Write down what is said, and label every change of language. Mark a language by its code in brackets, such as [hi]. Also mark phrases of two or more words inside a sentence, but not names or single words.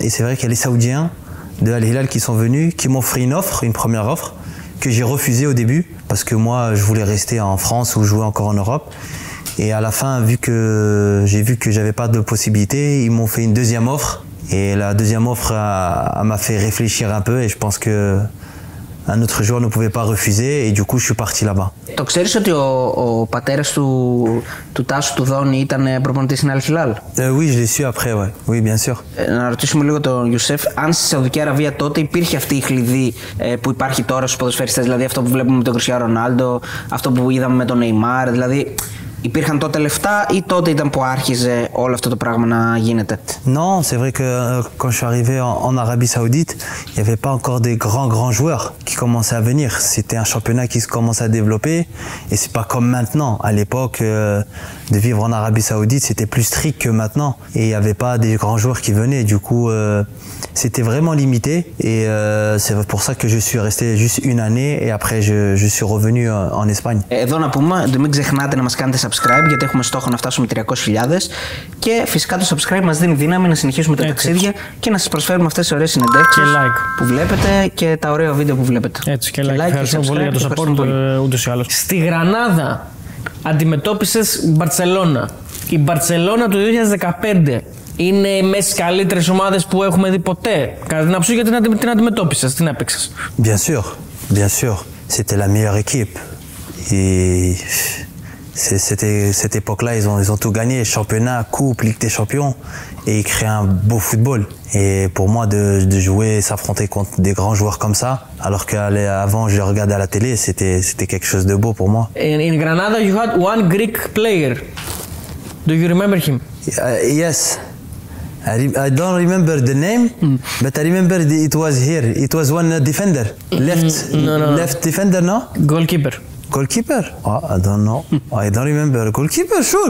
[fr] Et c'est vrai qu'il y a les Saoudiens de Al Hilal qui sont venus, qui m'ont offert une première offre, que j'ai refusée au début, parce que moi je voulais rester en France ou jouer encore en Europe. Et à la fin, j'ai vu que j'avais pas de possibilité, ils m'ont fait une deuxième offre. Et la deuxième offre m'a fait réfléchir un peu et je pense que un autre joueur ne pouvait pas refuser et du coup je suis parti là-bas. [el] Το ξέρεις ότι ο πατέρας του Τάσου του Δόνη ήταν προπονητής στην Al Hilal? [fr] Oui, je l'ai su après, ouais. Oui, bien sûr. [el] Να ρωτήσουμε λίγο τον Γιουσέφ, αν στη Σαουδική Αραβία τότε υπήρχε αυτή η χλειδί που υπάρχει τώρα στους ποδοσφαιριστές, δηλαδή αυτό που βλέπουμε με τον Κριστιάνο Ρονάλντο, αυτό που είδαμε με τον Νεϊμάρ, δηλαδή υπήρχαν τότε λεφτά ή τότε ήταν που άρχιζε όλο αυτό το πράγμα να γίνεται? [fr] Non, c'est vrai que quand je suis arrivé en Arabie Saoudite, il n'y avait pas encore des grands joueurs qui commençaient à venir. C'était un championnat qui se commençait à développer et c'est pas comme maintenant. À l'époque, de vivre en Arabie Saoudite, c'était plus strict que maintenant et il n'y avait pas des grands joueurs qui venaient. Du coup, c'était vraiment limité et c'est pour ça que je suis resté juste une année et après je suis revenu en Espagne. [el] Εδώ να πούμε, μην ξεχνάτε να μας κάνετε subscribe γιατί έχουμε στόχο να φτάσουμε 300.000 και φυσικά το subscribe μας δίνει δύναμη να συνεχίσουμε τα ταξίδια και να σας προσφέρουμε αυτές τις ωραίες συνεντεύξεις που βλέπετε και τα ωραία βίντεο που βλέπετε. Έτσι και like. Ευχαριστώ πολύ για το support ούτως ή άλλως. Στη Γρανάδα αντιμετώπισες Μπαρτσελώνα. Η Μπαρτσελώνα του 2015 είναι μέσα στις καλύτερες ομάδες που έχουμε δει ποτέ. Κατά την άποψη, γιατί την αντιμετώπισες, την έπαιξες? [fr] Bien sûr, bien sûr. C'était la meilleure équipe. Et cette époque-là, ils ont tout gagné, championnat, coupe, Ligue des Champions, et ils créent un beau football. Et pour moi, de jouer, s'affronter contre des grands joueurs comme ça, alors qu'avant je les regardais à la télé, c'était quelque chose de beau pour moi. [en] In Granada, you had one Greek player. Do you remember him? Yes. I don't remember the name, but I remember it was here. It was one defender, left defender, no? Goalkeeper. Goalkeeper? Oh, I don't know. I don't remember. Goalkeeper, sure.